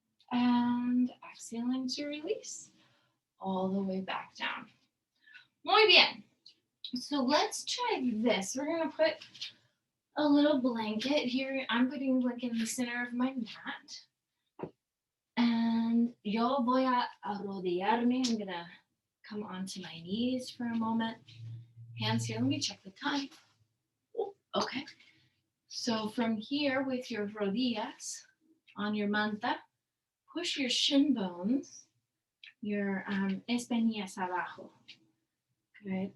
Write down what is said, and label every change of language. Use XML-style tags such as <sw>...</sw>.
<en>And exhaling to release all the way back down.</en> <es>Muy bien.</es> <en>So let's try this. We're going to put a little blanket here. I'm putting a blanket in the center of my mat.</en> <es>And yo voy a arrodillarme.</es> <en>I'm going to come onto my knees for a moment. Hands here. Let me check the time. Okay. So from here with your rodillas on your manta, push your shin bones, your</en> <es>espinillas abajo.</es> <en>Good.</en>